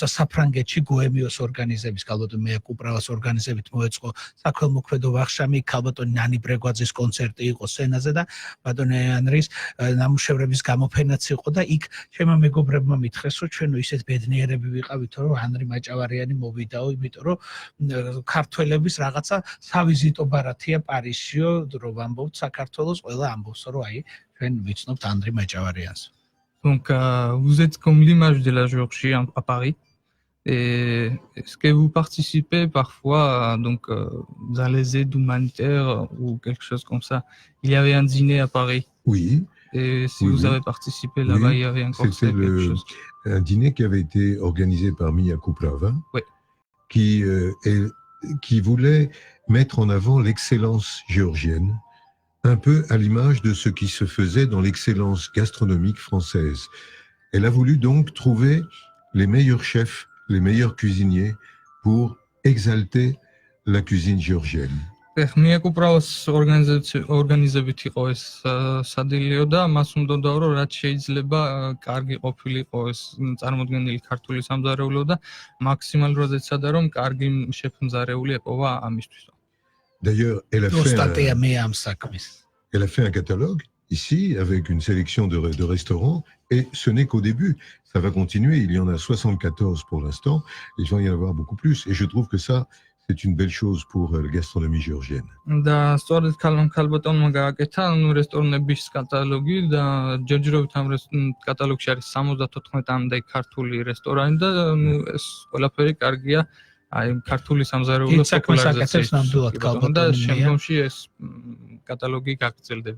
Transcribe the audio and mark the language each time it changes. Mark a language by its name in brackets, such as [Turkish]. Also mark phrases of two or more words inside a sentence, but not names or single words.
[Georgian] საფრანგეთში გოემიოს ორგანიზების ქალბატონ მეაკუპრავას ორგანიზებით მოეწყო საქველმოქმედო ვახშამი ქალბატონი ნანი ბრეგვაძის კონცერტი იყო სცენაზე და ბატონი ანდრის ნამუშევრების გამოფენაც იყო და იქ შემა მეგობრებმა მითხრეს რომ ჩვენო ისეთ ბედნიერები ვიყავითო რომ ანრი მაჭავარიანი მოვიდაო იმიტომ რომ ქართველების რაღაცა სავიზიტო ბარათია პარიზშიო რომ ვამბობთ საქართველოს ყველა ამბობს რომ აი ჩვენ ვიცნობთ ანრი მაჭავარიანს. [French] Donc vous êtes comme l'image de la Géorgie à Paris. Et est-ce que vous participez parfois donc dans les aides humanitaires ou quelque chose comme ça? Il y avait un dîner à Paris. Oui. Et si vous avez participé là-bas, il y avait encore quelque chose. Un dîner qui avait été organisé par Mia Kuprava, qui voulait mettre en avant l'excellence géorgienne, un peu à l'image de ce qui se faisait dans l'excellence gastronomique française. Elle a voulu donc trouver les meilleurs chefs, les meilleurs cuisiniers pour exalter la cuisine géorgienne. [Georgian] ხმიაკ უბრალოს ორგანიზებით იყო ეს სადილიო და მას უნდა რომ რაც შეიძლება კარგი ყოფილიყო ეს წარმოდგენილი ქართული სამზარეულო და მაქსიმალურად ეცადა რომ კარგი შეფმზარეული ეპოვა ამისთვის. [French] D'ailleurs, elle a fait un catalogue ici avec une sélection de restaurants et ce n'est qu'au début. Ça va continuer. Il y en a 74 pour l'instant. Il va y en avoir beaucoup plus. Et je trouve que ça, c'est une belle chose pour la gastronomie géorgienne. [Georgian] და სწორედ ქალბატონმა გააკეთა რესტორნების კატალოგი და ჯერჯერობით ამ კატალოგში არის 74-მდე ქართული რესტორანი და ეს ყველაფერი კარგია აი ქართული სამზარეულოს პოპულარიზაციის და შემდგომში ეს კატალოგი გაგრძელდება.